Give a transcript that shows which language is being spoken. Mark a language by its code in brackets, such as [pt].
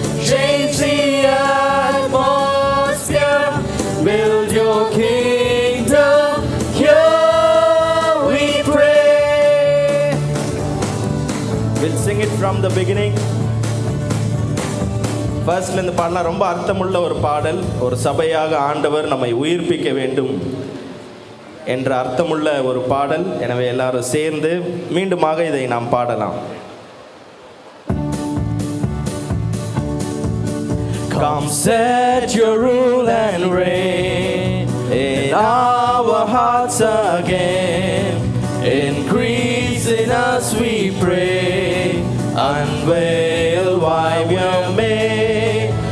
[en] Change the atmosphere. Build your kingdom here, we pray. We'll sing it from the beginning. [ta] ஃபர்ஸ்ட்லேருந்து பாடலாம். ரொம்ப அர்த்தமுள்ள ஒரு பாடல். ஒரு சபையாக ஆண்டவர் நம்மை உயிர்ப்பிக்க வேண்டும் என்ற அர்த்தமுள்ள ஒரு பாடல். எனவே எல்லாரும் சேர்ந்து மீண்டுமாக இதை நாம் பாடலாம். [en] Come set your rule and reign in our hearts again. Increase in us, we pray. Unveil why we are made.